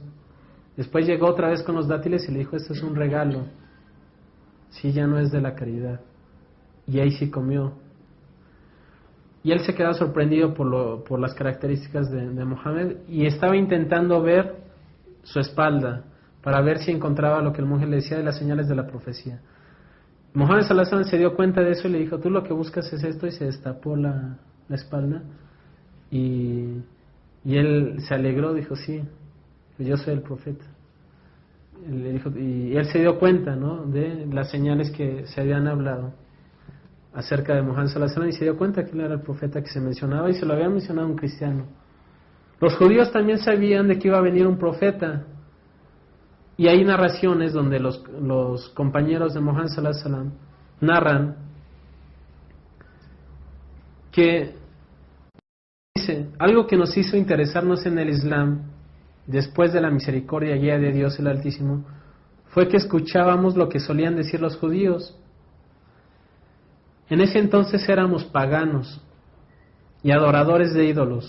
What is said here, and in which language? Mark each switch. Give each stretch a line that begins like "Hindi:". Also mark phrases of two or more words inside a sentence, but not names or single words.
Spanish: Después llegó otra vez con los dátiles y le dijo, esto es un regalo, sí, ya no es de la caridad. Y ahí sí comió. Y él se quedó sorprendido por las características de Mohammed, y estaba intentando ver su espalda para ver si encontraba lo que el monje le decía de las señales de la profecía. Mohammed
Arabic: صلى الله عليه وسلم
Spanish: se dio cuenta de eso y le dijo, tú lo que buscas es esto, y se destapó la espalda, y él se alegró, dijo, sí, yo soy el profeta. Le dijo, y él se dio cuenta, ¿no?, de las señales que se habían hablado acerca de Mohammed
Arabic: صلى الله عليه وسلم,
Spanish: y se dio cuenta que él era el profeta que se mencionaba, y se lo había mencionado un cristiano. Los judíos también sabían de que iba a venir un profeta, y hay narraciones donde los compañeros de Mohammed
Arabic: صلى الله عليه وسلم
Spanish: narran que dice, algo que nos hizo interesarnos en el Islam después de la misericordia y guía de Dios el Altísimo fue que escuchábamos lo que solían decir los judíos. En ese entonces éramos paganos y adoradores de ídolos.